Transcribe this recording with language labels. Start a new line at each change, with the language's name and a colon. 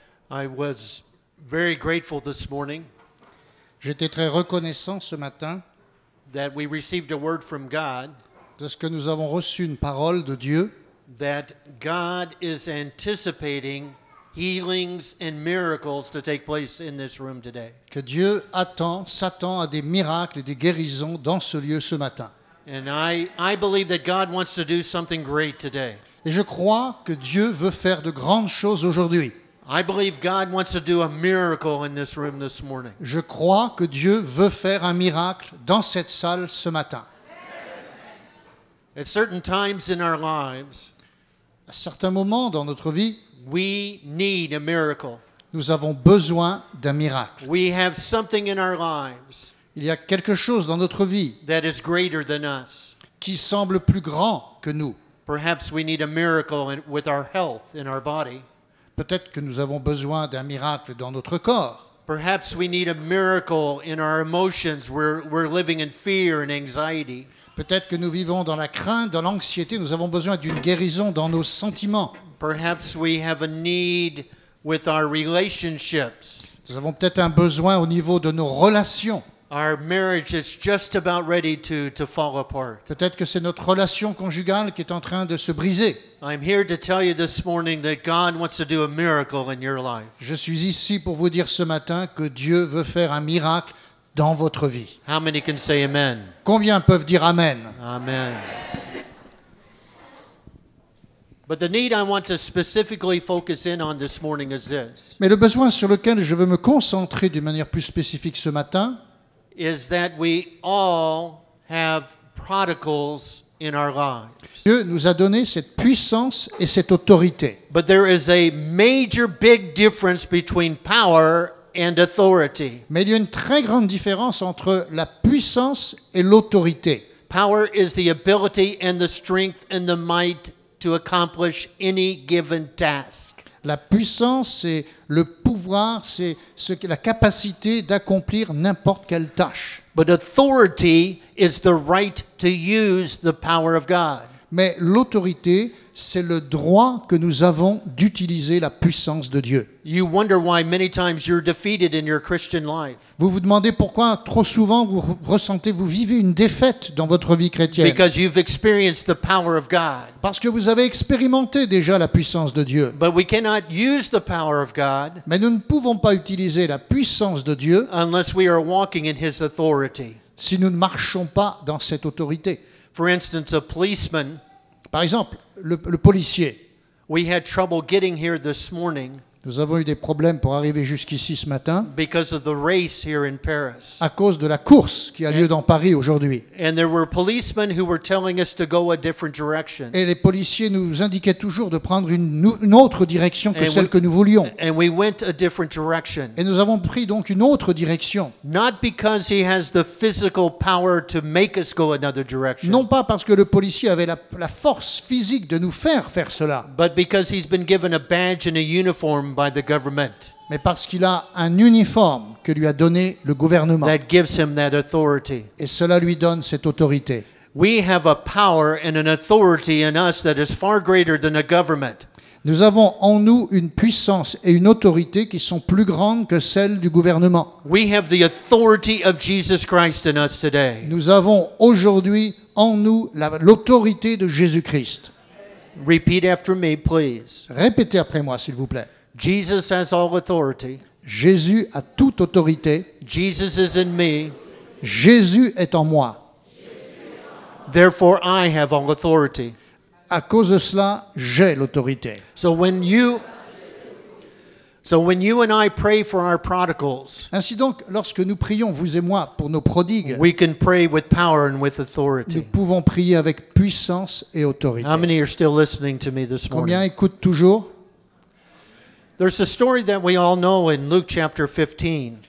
English: I was very grateful this morning
French: J'étais très reconnaissant ce matin
English: that we received a word from God
French: de ce que nous avons reçu une parole de Dieu,
English: that God is anticipating healings and miracles to take place in this room today.
French: que Dieu s'attend à des miracles et des guérisons dans ce lieu ce matin.
English: And I believe that God wants to do something great today.
French: Et je crois que Dieu veut faire de grandes choses aujourd'hui.
English: I believe God wants to do a miracle in this room this morning.
French: Je crois que Dieu veut faire un miracle dans cette salle ce matin.
English: At certain times in our lives,
French: À certains moments dans notre vie,
English: we need a miracle.
French: nous avons besoin d'un miracle.
English: We have something in our lives
French: Il y a quelque chose dans notre vie
English: that is greater than us.
French: qui semble plus grand que nous.
English: Perhaps we need a miracle with our health in our body.
French: Peut-être que nous avons besoin d'un miracle dans notre corps.
English: Perhaps we need a miracle in our emotions. We're living in fear and anxiety.
French: Peut-être que nous vivons dans la crainte, dans l'anxiété. Nous avons besoin d'une guérison dans nos sentiments.
English: Perhaps we have a need with our relationships.
French: Nous avons peut-être un besoin au niveau de nos relations.
English: Our marriage is just about ready to fall apart.
French: Peut-être que c'est notre relation conjugale qui est en train de se briser.
English: I'm here to tell you this morning that God wants to do a miracle in your life.
French: Je suis ici pour vous dire ce matin que Dieu veut faire un miracle dans votre vie.
English: How many can say amen?
French: Combien peuvent dire Amen?
English: Amen. But the need I want to specifically focus in on this morning is this,
French: Mais le besoin sur lequel je veux me concentrer d'une manière plus spécifique ce matin,
English: is that we all have prodigals in our lives.
French: Dieu nous a donné cette puissance et cette autorité.
English: But there is a major big difference between power and authority.
French: Mais il y a une très grande différence entre la puissance et l'autorité.
English: Power is the ability and the strength and the might to accomplish any given task.
French: La puissance, c'est le pouvoir, c'est la capacité d'accomplir n'importe quelle tâche.
English: But authority is the right to use the power of God.
French: Mais l'autorité, c'est le droit que nous avons d'utiliser la puissance de Dieu.
English: You wonder why many times you're defeated in your Christian life.
French: Vous vous demandez pourquoi trop souvent vous vivez une défaite dans votre vie chrétienne.
English: Because you've experienced the power of God.
French: Parce que vous avez expérimenté déjà la puissance de Dieu.
English: But we cannot use the power of God
French: Mais nous ne pouvons pas utiliser la puissance de Dieu
English: unless we are walking in His authority.
French: si nous ne marchons pas dans cette autorité.
English: For instance, a policeman,
French: Par exemple, le policier.
English: we had trouble getting here this morning
French: Nous avons eu des problèmes pour arriver jusqu'ici ce matin
English: because of the race here in Paris.
French: à cause de la course qui a lieu dans Paris aujourd'hui.
English: And there were policemen who were telling us to go a different direction.
French: Et les policiers nous indiquaient toujours de prendre une autre direction que celle que nous voulions.
English: And we went a different direction.
French: Et nous avons pris donc une autre direction.
English: Not because he has the physical power to make us go another direction,
French: Non pas parce que le policier avait la force physique de nous faire cela,
English: but because he's been given a badge and a uniform by the government
French: mais parce qu'il a un uniforme que lui a donné le gouvernement.
English: that gives him that authority.
French: Et cela lui donne cette autorité.
English: We have a power and an authority in us that is far greater than a government.
French: Nous avons en nous une puissance et une autorité qui sont plus grandes que celles du gouvernement.
English: We have the authority of Jesus Christ in us today.
French: Nous avons aujourd'hui en nous l'autorité de Jésus-Christ.
English: Repeat after me, please.
French: Répétez après moi, s'il vous plaît.
English: Jesus has all authority.
French: Jésus a toute autorité.
English: Jesus is in me.
French: Jésus est en moi.
English: Therefore, I have all authority.
French: À cause de cela, j'ai l'autorité.
English: So when you and I pray for our prodigals,
French: Ainsi donc, lorsque nous prions, vous et moi, pour nos prodigues,
English: we can pray with power and with
French: nous
English: authority.
French: pouvons prier avec puissance et autorité.
English: How many are still listening to me this
French: Combien
English: morning?
French: écoutent toujours?
English: There's a story that we all know in Luke chapter 15,